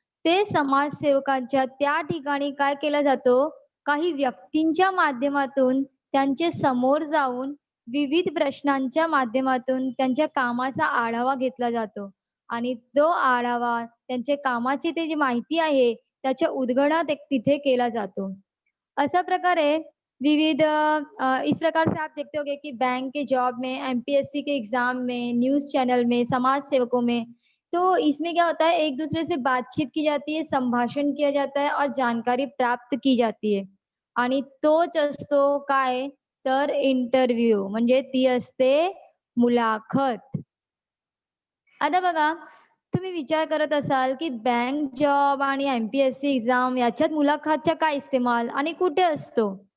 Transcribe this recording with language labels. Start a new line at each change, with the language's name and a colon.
Marathi: ते समाजसेवकांच्या त्या ठिकाणी काय केलं जातो, काही व्यक्तींच्या माध्यमातून त्यांचे समोर जाऊन विविध प्रश्नांच्या माध्यमातून त्यांच्या कामाचा आढावा घेतला जातो आणि तो आढावा त्यांच्या कामाची ते जी माहिती आहे त्याच्या उद्घाटन तिथे केला जातो. अशा प्रकारे विविध
Hindi: इस प्रकार से आप देखते होंगे कि बैंक के जॉब में, एमपीएससी के एग्जाम में, न्यूज़ चैनल में, समाज सेवकों में, तो इसमें क्या होता है, एक दूसरे से बातचीत की जाती है, संभाषण किया जाता है और जानकारी प्राप्त की जाती है.
Marathi: आणि तोच असतो काय, तर इंटरव्ह्यू म्हणजे ती असते मुलाखत. आता बघा, तुम्ही विचार करत असाल की बँक जॉब आणि एमपीएससी एक्झाम याच्यात मुलाखतचा काय इस्तेमाल आणि कुठे असतो?